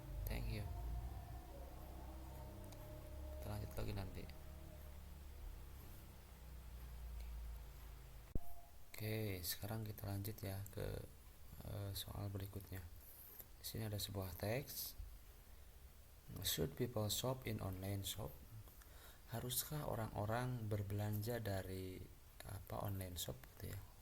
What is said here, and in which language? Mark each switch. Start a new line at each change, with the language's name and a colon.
English: Thank you.
Indonesian: Kita lanjut lagi nanti. Oke, sekarang kita lanjut ya ke soal berikutnya. Di sini ada sebuah teks.
English: Should people shop in online shop?
Indonesian: Haruskah orang-orang berbelanja dari online shop gitu ya?